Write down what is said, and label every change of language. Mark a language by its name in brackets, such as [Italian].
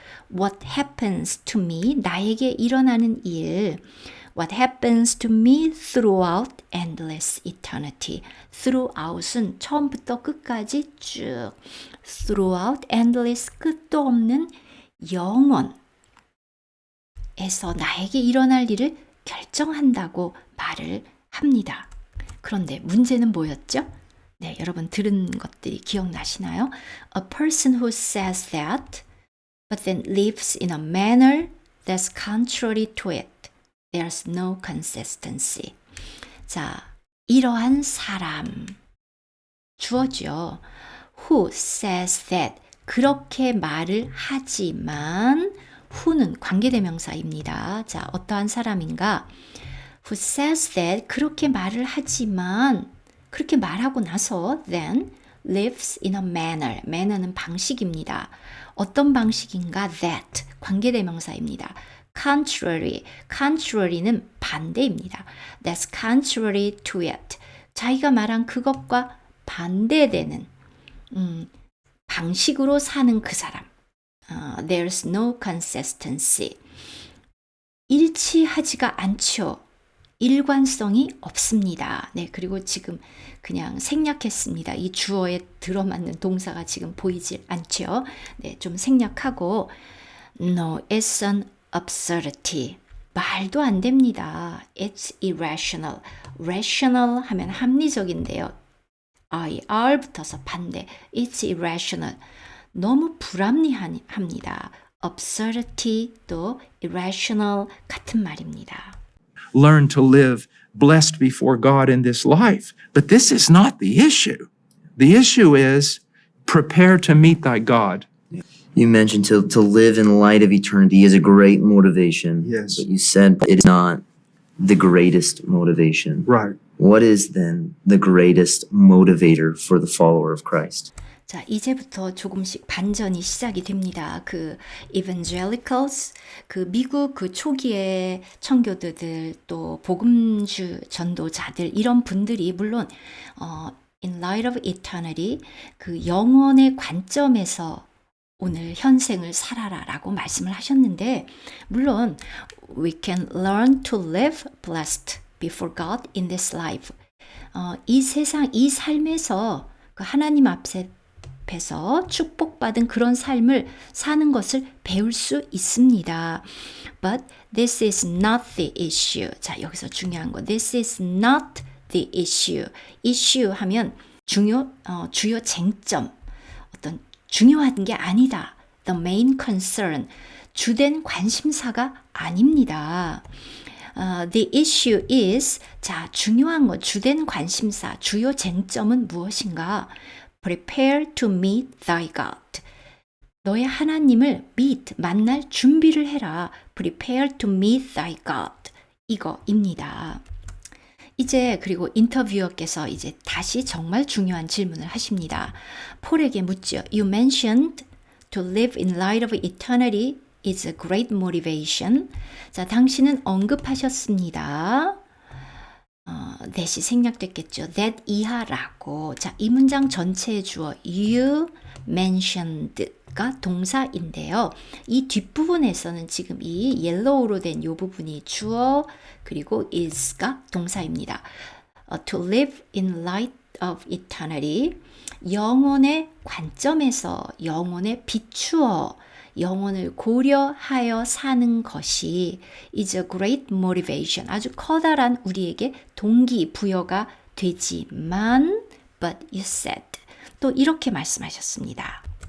[English] what happens to me, [Korean] 나에게 일어나는 일, [English] What happens to me throughout endless eternity. [Korean] throughout은 처음부터 끝까지 쭉. [English] throughout endless [Korean] 끝도 없는 영원에서 나에게 일어날 일을 결정한다고 말을 합니다. 그런데 문제는 뭐였죠? 네, 여러분 들은 것들이 기억나시나요? [English] A person who says that but then lives in a manner that's contrary to it. There's no consistency. [Korean] 자, 이러한 사람 주어죠. [English] Who says that [Korean] 그렇게 말을 하지만 who는 관계대명사입니다. 자, 어떠한 사람인가? [English] Who says that [Korean] 그렇게 말을 하지만 그렇게 말하고 나서 [English] then lives in a manner. [Korean] manner는 방식입니다. 어떤 방식인가? that 관계대명사입니다. contrary는 반대입니다. [English] That's contrary to it. [Korean] 자기가 말한 그것과 반대되는 방식으로 사는 그 사람. [English] There's no consistency. [Korean] 일치하지가 않죠. 일관성이 없습니다. 네, 그리고 지금 그냥 생략했습니다. 이 주어에 들어맞는 동사가 지금 보이질 않죠. 네, 좀 생략하고 [English] No, it's an absurdity. [Korean] 말도 안 됩니다. [English] It's irrational. [Korean] rational 하면 합리적인데요. IR 붙어서 반대. [English] It's irrational. [Korean] 너무 불합리합니다. absurdity 또 irrational 같은 말입니다. [English] Learn to live blessed before God in this life. But this is not the issue. The issue is prepare to meet thy God. You mentioned to live in light of eternity is a great motivation. Yes. But you said it is not the greatest motivation. Right. What is then the greatest motivator for the follower of Christ? [Korean] 자, 이제부터 조금씩 반전이 시작이 됩니다. 그 evangelicals, 그 미국 그 초기의 청교도들 또 복음주 전도자들 이런 분들이 물론 [English] in light of eternity [Korean] 그 영원의 관점에서 오늘 현생을 살아라라고 말씀을 하셨는데 물론 [English] we can learn to live blessed before God in this life. [Korean] 이 세상 이 삶에서 그 하나님 앞에서 축복받은 그런 삶을 사는 것을 배울 수 있습니다. [English] But this is not the issue. [Korean] 자, 여기서 중요한 거. [English] This is not the issue. [Korean] issue 하면 주요 쟁점. 어떤 중요한 게 아니다. [English] The main concern. [Korean] 주된 관심사가 아닙니다. [English] The issue is [Korean] 자, 중요한 것, 주된 관심사, 주요 쟁점은 무엇인가? [English] Prepare to meet thy God. [Korean] 너의 하나님을 meet, 만날 준비를 해라. [English] Prepare to meet thy God. [Korean] 이거입니다. 이제 그리고 인터뷰어께서 이제 다시 정말 중요한 질문을 하십니다. 폴에게 묻죠. [English] You mentioned to live in light of eternity is a great motivation. [Korean] 자, 당신은 언급하셨습니다. that이 생략됐겠죠. that 이하라고. 자, 이 문장 전체의 주어 [English] you mentioned [Korean] 가 동사인데요. 이 뒷부분에서는 지금 이 옐로우로 된 이 부분이 주어 그리고 is가 동사입니다. [English] To live in light of eternity. [Korean] 영혼의 관점에서 영혼에 비추어 영혼을 고려하여 사는 것이 [English] is a great motivation. [Korean] 아주 커다란 우리에게 동기부여가 되지만 [English] but you said [Korean] 또 이렇게 말씀하셨습니다.